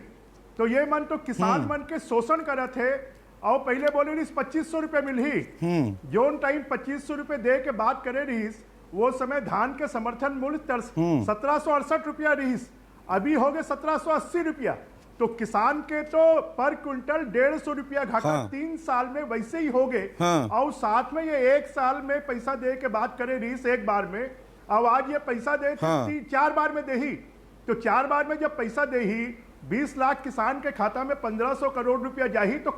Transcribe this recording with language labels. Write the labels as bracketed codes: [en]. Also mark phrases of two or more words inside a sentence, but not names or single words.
[hne] तो ये मन तो किसान मन के शोषण करे थे। और पहले बोले रहीस 2500 रुपये मिलही, जोन टाइम 2500 रुपये दे के बात करे रहीस, वो समय धान के समर्थन मूल्य 1768 रुपया रहीस, अभी हो गए 1780 रुपया। तो किसान के तो पर क्विंटल 150 रुपया घाटा 3 साल में वैसे ही हो गए। और साथ में ये 1 साल में पैसा दे के बात करे रहीस एक बार में, अब आज ये पैसा दे 4 बार में देही। तो 4 बार में जब पैसा देही 20 लाख किसान के खाता में 1500 करोड़ रुपया जाही तो